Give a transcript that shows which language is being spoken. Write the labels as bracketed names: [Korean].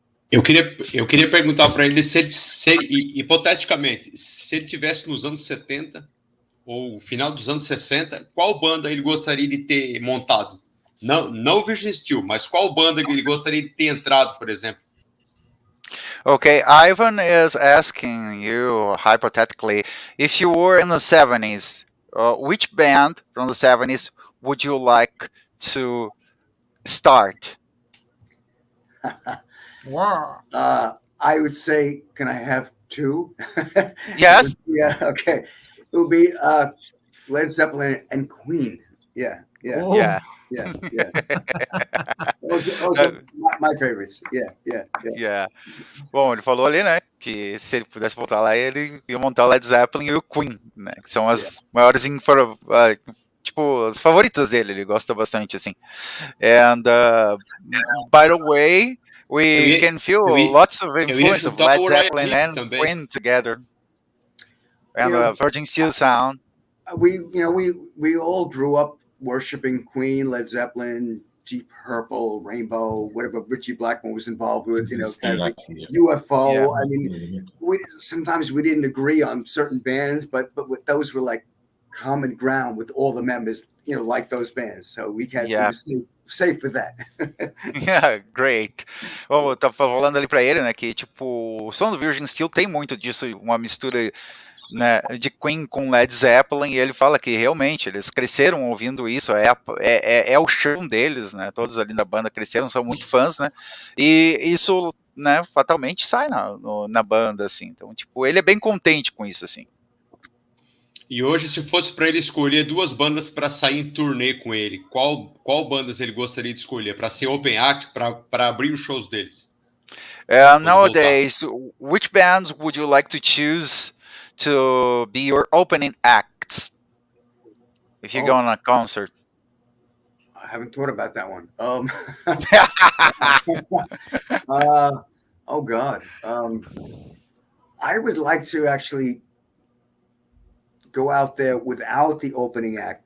[Portuguese] Eu queria perguntar para ele se hipoteticamente, se ele tivesse nos anos 70 ou final dos anos 60, qual banda ele gostaria de ter montado? Não Virgin Steele, mas qual banda ele gostaria de ter entrado, por exemplo? [English] Okay, Ivan is asking you, hypothetically, if you were in the 70s, which band from the 70s would you like to start? Wow. I would say, can I have two? Yes. Yeah, okay. It would be Led Zeppelin and Queen. Yeah. Oh. Yeah. Those are my favorites. Yeah. [Portuguese] Bom, ele falou ali, né, que se ele pudesse voltar lá, ele ia montar o Led Zeppelin e o Queen, né, que são as maiores, tipo, as favoritas dele, ele gosta bastante, assim. [English] And, by the way, we can feel lots of influence of Led Zeppelin and Queen together. And Virgin Steele sound. We all grew up worshiping Queen, Led Zeppelin, Deep Purple, Rainbow, whatever Richie Blackmore was involved with, kind of UFO. Yeah. I mean, sometimes we didn't agree on certain bands, but those were like common ground with all the members, like those bands. So we were safe with that. Yeah, great. [Portuguese] Eu tava falando ali pra ele, né, que tipo, o som do Virgin Steele tem muito disso, uma mistura, né, de Queen com Led Zeppelin, e ele fala que realmente eles cresceram ouvindo isso, é o chão deles, né, todos ali na banda cresceram, são muito fãs, né, e isso, né, fatalmente sai na banda, assim, então, tipo, ele é bem contente com isso, assim. E hoje, se fosse para ele escolher 2 bandas para sair em turnê com ele, qual bandas ele gostaria de escolher para ser open act, para abrir os shows deles? [English] Nowadays, which bands would you like to choose to be your opening acts if you go on a concert? I haven't thought about that one. Oh God. I would like to actually go out there without the opening act.